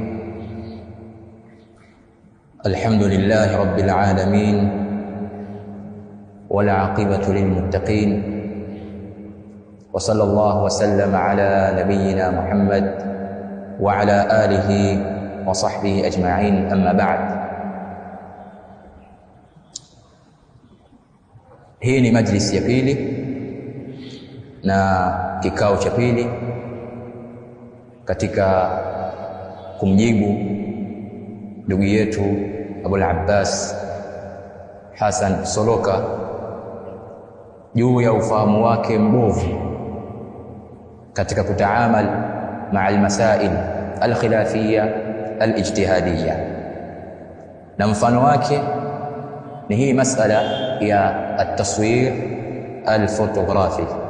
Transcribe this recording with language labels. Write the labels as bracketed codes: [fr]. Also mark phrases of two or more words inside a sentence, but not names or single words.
[ar] الحمد لله رب العالمين والعاقبة للمتقين، وصلى الله وسلم على نبينا محمد وعلى آله وصحبه أجمعين، أما بعد. [sw] Hii ni majlisi ya pili na kikao cha pili katika kumjibu ndugu yetu Abul Abbas Hassan Soloka juu ya ufahamu wake mbovu katika kutaamal [ar] مع المسائل الخلافية الاجتهادية, [sw] na mfano wake ni hii masala ya [ar] التصوير الفوتوغرافي.